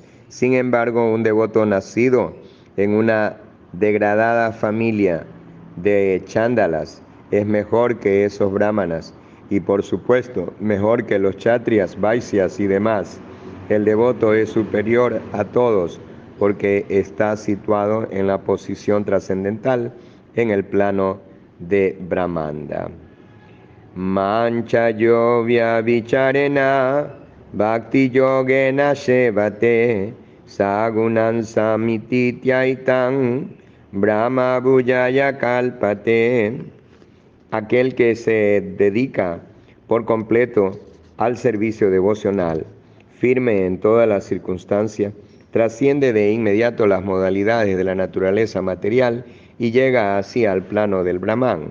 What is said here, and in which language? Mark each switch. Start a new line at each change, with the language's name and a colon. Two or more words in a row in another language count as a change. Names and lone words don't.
Spanish: Sin embargo, un devoto nacido en una degradada familia de chándalas es mejor que esos brahmanas y, por supuesto, mejor que los kshatriyas, vaisyas y demás. El devoto es superior a todos porque está situado en la posición trascendental en el plano de Brahmanda.
Sanskrit: मां च योऽव्यभिचारेण भक्ति योगेन सेवते स गुणान् समतीत्यैतान् ब्रह्म भूयाय कल्पते.
Spanish: Aquel que se dedica por completo al servicio devocional, firme en todas las circunstancias, trasciende de inmediato las modalidades de la naturaleza material y llega así al plano del Brahman.